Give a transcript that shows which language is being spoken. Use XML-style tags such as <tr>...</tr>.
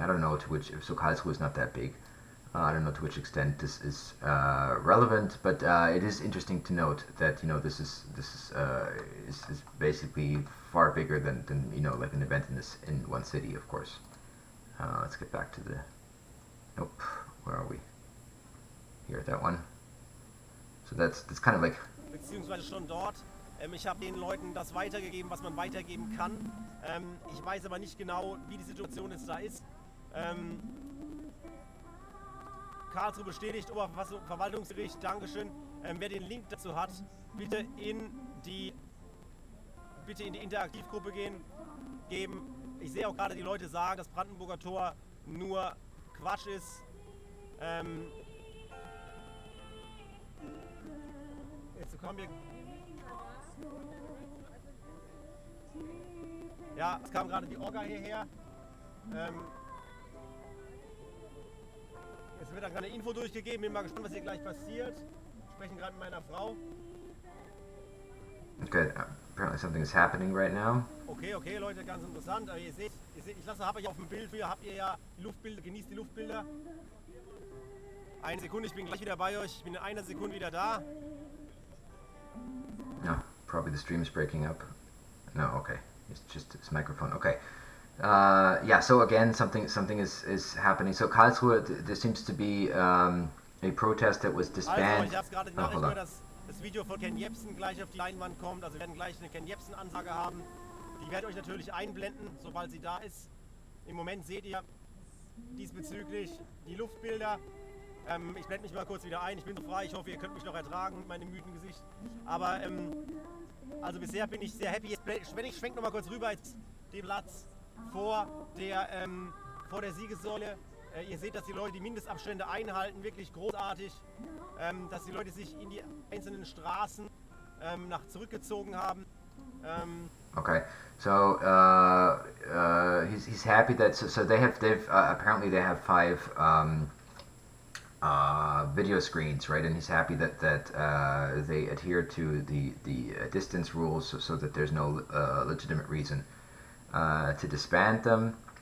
<en>I don't know to which, so Karlsruhe is not that big. I don't know to which extent this is relevant, but it is interesting to note that, you know, this is basically far bigger than you know, like an event in one city, of course. Let's get back to the, nope, where are we? Here, that one. So that's kind of like,</en> <de>Beziehungsweise schon dort. Ich habe den Leuten das weitergegeben, was man weitergeben kann. Ich weiß aber nicht genau, wie die Situation jetzt da ist. Karlsruhe bestätigt, Oberverwaltungsgericht, Dankeschön. Wer den Link dazu hat, bitte in die Interaktivgruppe geben. Ich sehe auch gerade, die Leute sagen, dass Brandenburger Tor nur Quatsch ist. Jetzt kommen wir... Ja, es kam gerade die Orga hierher. Es wird dann gerade eine Info durchgegeben. Bin mal gespannt, was hier gleich passiert. Wir sprechen gerade mit meiner Frau.</de> <en>okay, apparently something is happening right now.</en> <de>Okay, Leute, ganz interessant. Aber ihr seht, habe ich auf dem Bild, habt ihr ja die Luftbilder, genießt die Luftbilder. Eine Sekunde, ich bin gleich wieder bei euch. Ich bin in einer Sekunde wieder da.</de> <en>No, probably the stream is breaking up. No, okay, it's just its microphone. Okay, yeah. So again, something is happening. So Karlsruhe, there seems to be a protest that was disbanded.</en> <de>Also, ich habe gerade die Nachricht gehört, dass das Video von Ken Jebsen gleich auf die Leinwand kommt. Also wir werden gleich eine Ken Jebsen-Ansage haben. Die werde ich euch natürlich einblenden, sobald sie da ist. Im Moment seht ihr diesbezüglich die Luftbilder. Ich blende mich mal kurz wieder ein. Ich bin so frei. Ich hoffe, ihr könnt mich noch ertragen mit meinem müden Gesicht. Aber also bisher bin ich sehr happy. Jetzt schwenk noch mal kurz rüber jetzt den Platz vor der Siegessäule. Ihr seht, dass die Leute die Mindestabstände einhalten. Wirklich großartig. Dass die Leute sich in die einzelnen Straßen zurückgezogen haben.</de> <en>Okay, so he's happy that so they've apparently they have 5 video screens, right? And he's happy that they adhere to the distance rules, so that there's no legitimate reason to disband them.</en>